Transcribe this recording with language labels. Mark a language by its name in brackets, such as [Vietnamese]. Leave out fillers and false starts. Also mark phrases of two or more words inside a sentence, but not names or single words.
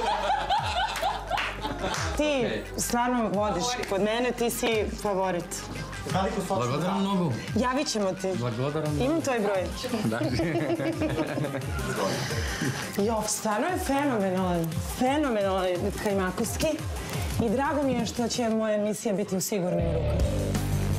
[Serbian] Ти стварно водиш код мене, ти си фаворит. [Macedonian] Благодарам многу. [Serbian] Јавит ćemo ти. [Macedonian] Благодарам. [Serbian] Имам твој број. Да. [Macedonian] Јо, стварно е феноменален. Феноменален Кајмаковски. [Serbian] И драго ми je što će moja emisija biti u sigurnim rukama.